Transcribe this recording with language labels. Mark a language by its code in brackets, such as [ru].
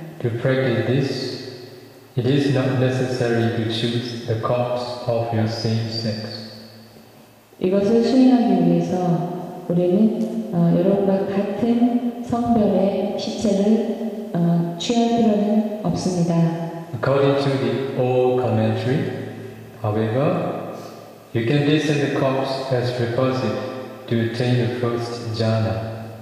[en] To practice this, it is not necessary to choose the corpse of your same sex. [ko] 이것을 수행하기 위해서 우리는 여러분과 같은 성별의 시체를 취할 필요는 없습니다. [en] According to the old commentary, however, you can descend the corpse as requisite to attain the first jhana.